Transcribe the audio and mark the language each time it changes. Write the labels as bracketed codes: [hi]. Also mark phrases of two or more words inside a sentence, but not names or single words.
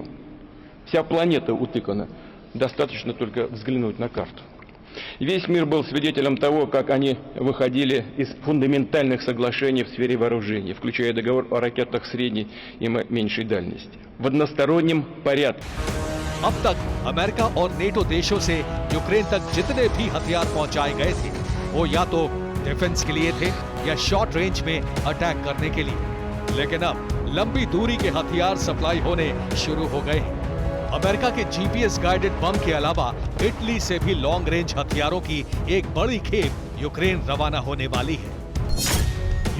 [ru] Вся планета утыкана. Достаточно только взглянуть на карту. Весь мир был свидетелем того, как они выходили из фундаментальных соглашений в сфере вооружений, включая договор о ракетах средней и меньшей дальности, в одностороннем порядке. [hi] अब तक अमेरिका और नेटो देशों से यूक्रेन तक जितने भी हथियार पहुंचाए गए थे, वो या तो डिफेंस के लिए थे या [en] short range [hi] में अटैक करने के लिए। लेकिन अब लंबी दूरी के हथियार सप्लाई होने शुरू हो गए हैं। अमेरिका के [en] GPS guided [hi] बम के अलावा इटली से भी [en] long range [hi] हथियारों की एक बड़ी खेप यूक्रेन रवाना होने वाली है।